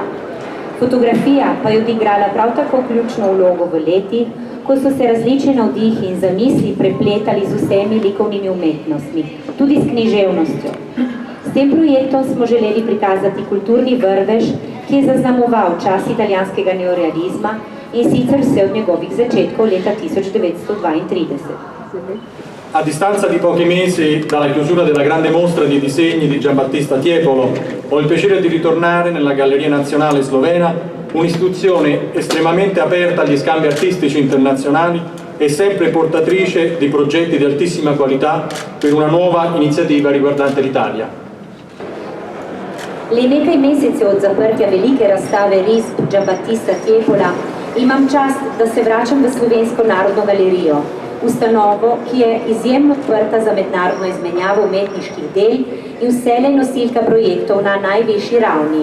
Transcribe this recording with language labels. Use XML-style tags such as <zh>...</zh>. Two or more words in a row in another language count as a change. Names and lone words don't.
<sl>Fotografija pa je odigrala prav tako ključno vlogo v letih, ko so se različni navdihi in zamisli prepletali z vsemi likovnimi umetnostmi, tudi s književnostjo. S tem projektom smo želeli prikazati kulturni vrvež, ki je zaznamoval čas italijanskega neorealizma in sicer vse od njegovih začetkov leta 1932.</sl> <it>A distanza di pochi mesi dalla chiusura della grande mostra di disegni di Giambattista Tiepolo, ho il piacere di ritornare nella Galleria Nazionale Slovena, un'istituzione estremamente aperta agli scambi artistici internazionali e sempre portatrice di progetti di altissima qualità per una nuova iniziativa riguardante l'Italia.</it> <sl>Le nekaj mesecev od zaprtja velike razstave risb Giambattista Tiepola imam čast, da se vračam v Slovensko narodno galerijo, ustanovo, ki je izjemno odprta za mednarodno izmenjavo umetniških del in vselej nosilka projektov na najvišji ravni.</sl>